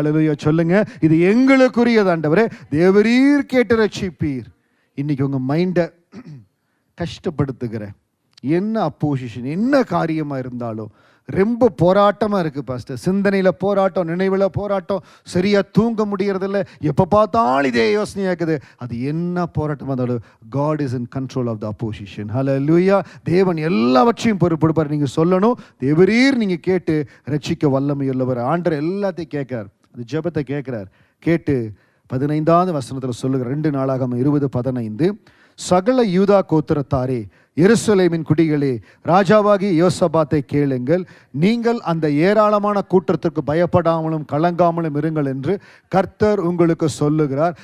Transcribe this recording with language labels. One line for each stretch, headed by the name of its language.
Tamil: ஹல்லேலூயா சொல்லுங்க, இது எங்களுக்குரியது ஆண்டவரே. தேவரீர் கேட்டு ரட்சிப்பீர். இன்னைக்கு உங்கள் மைண்டை கஷ்டப்படுத்துகிற என்ன அப்போசிஷன், என்ன காரியமாக இருந்தாலும் ரொம்ப போராட்டமாக இருக்குது பாஸ்டர். சிந்தனையில் போராட்டம், நினைவில் போராட்டம், சரியாக தூங்க முடியறதில்ல, எப்போ பார்த்தாலும் இதே யோசனையாக இருக்குது. அது என்ன போராட்டமாக இருந்தாலும்
English: God is in control of the opposition.
Tamil: ஹல்லேலூயா. தேவன் எல்லாவற்றையும் பொறுப்பெடுப்பார். நீங்கள் சொல்லணும், தேவரீர் நீங்கள் கேட்டு ரட்சிக்க வல்லமை உள்ளவர். ஆண்டவர் எல்லாத்தையும் கேட்கிறார், அந்த ஜெபத்தை கேட்கிறார். கேட்டு 15வது வசனத்தில் சொல்லுகிற 2 நாளாகம் 20:15, சகல யூதா கோத்திரத்தாரே, எருசலேமின் குடிகளே, ராஜாவாகி யோசபாத்தை கேளுங்கள், நீங்கள் அந்த ஏராளமான கூட்டத்திற்கு பயப்படாமலும் கலங்காமலும் இருங்கள் என்று கர்த்தர் உங்களுக்கு சொல்லுகிறார்.